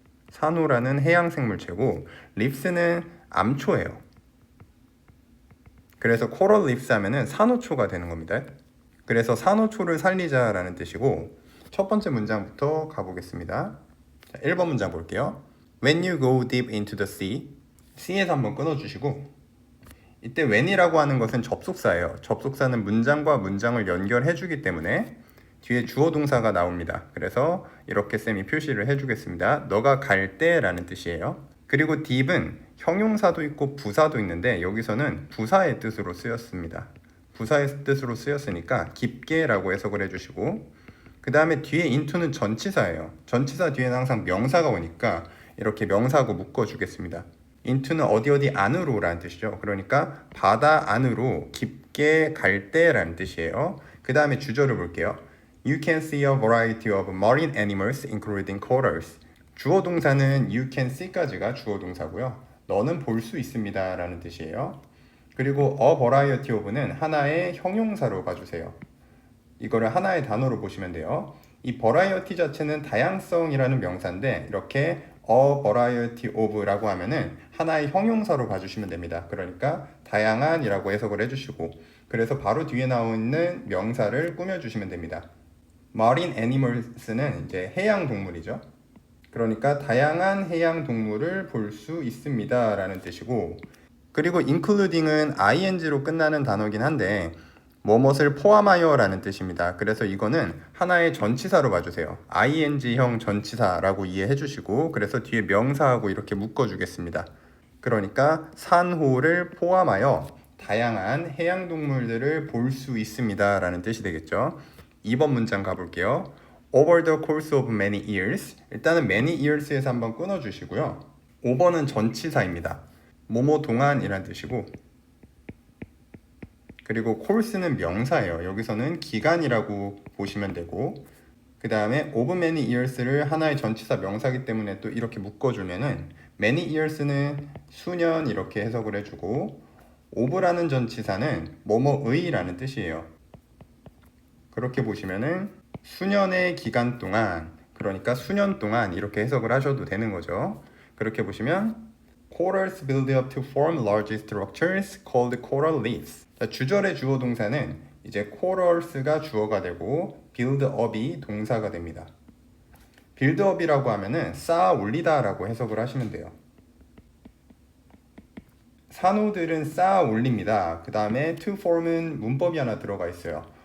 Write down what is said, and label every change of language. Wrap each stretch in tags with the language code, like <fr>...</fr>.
<ko>산호라는 해양 생물체고 Reefs는 암초예요. 그래서 Coral Reefs 하면은 산호초가 되는 겁니다. 그래서 산호초를 살리자라는 뜻이고 첫 번째 문장부터 가보겠습니다. 자, 1번 문장 볼게요.</ko> <en>When you go deep into the sea,</en> <ko>sea에서 한번 끊어주시고 이때 when이라고 하는 것은 접속사예요. 접속사는 문장과 문장을 연결해주기 때문에 뒤에 주어 동사가 나옵니다. 그래서 이렇게 쌤이 표시를 해주겠습니다. 너가 갈 때라는 뜻이에요. 그리고 deep은 형용사도 있고 부사도 있는데 여기서는 부사의 뜻으로 쓰였습니다. 부사의 뜻으로 쓰였으니까 깊게라고 해석을 해주시고 그 다음에 뒤에 into는 전치사예요. 전치사 뒤에는 항상 명사가 오니까 이렇게 명사하고 묶어주겠습니다. into는 어디 안으로 라는 뜻이죠. 그러니까 바다 안으로 깊게 갈 때라는 뜻이에요. 그 다음에 주절을 볼게요.</ko> <en>You can see a variety of marine animals including corals.</en> <ko>주어 동사는 you can see까지가 주어 동사고요. 너는 볼 수 있습니다 라는 뜻이에요. 그리고 a variety of는 하나의 형용사로 봐주세요. 이거를 하나의 단어로 보시면 돼요. 이 variety 자체는 다양성이라는 명사인데 이렇게 a variety of라고 하면은 하나의 형용사로 봐주시면 됩니다. 그러니까 다양한이라고 해석을 해주시고 그래서 바로 뒤에 나오는 명사를 꾸며주시면 됩니다. marine animals는 이제 해양 동물이죠. 그러니까 다양한 해양 동물을 볼 수 있습니다 라는 뜻이고 그리고 including은 ing로 끝나는 단어긴 한데 뭐뭇을 포함하여 라는 뜻입니다. 그래서 이거는 하나의 전치사로 봐주세요. ing형 전치사라고 이해해 주시고 그래서 뒤에 명사하고 이렇게 묶어주겠습니다. 그러니까 산호를 포함하여 다양한 해양동물들을 볼 수 있습니다 라는 뜻이 되겠죠. 2번 문장 가볼게요.</ko> <en>Over the course of many years.</en> <ko>일단은 many years에서 한번 끊어주시고요. 5번은 전치사입니다. 뭐뭐 동안이란 뜻이고 그리고 course는 명사예요. 여기서는 기간이라고 보시면 되고 그 다음에 of many years를 하나의 전치사 명사이기 때문에 또 이렇게 묶어주면은 many years는 수년 이렇게 해석을 해주고 of라는 전치사는 뭐뭐의 라는 뜻이에요. 그렇게 보시면은 수년의 기간 동안 그러니까 수년 동안 이렇게 해석을 하셔도 되는 거죠. 그렇게 보시면</ko> <en>Corals build up to form large structures called coral reefs.</en> <ko>자, 주절의 주어 동사는 이제 corals가 주어가 되고 build up이 동사가 됩니다. build up이라고 하면은 쌓아 올리다라고 해석을 하시면 돼요. 산호들은 쌓아 올립니다. 그 다음에 to form은 문법이 하나 들어가 있어요.</ko>